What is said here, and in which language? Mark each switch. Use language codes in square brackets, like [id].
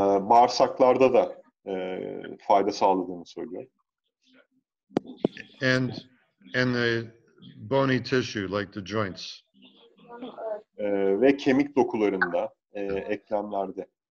[tr] Bağırsaklarda da fayda sağladığını söylüyor. [en] And the bony tissue, like the joints. [tr] Ve kemik dokularında, eklemlerde.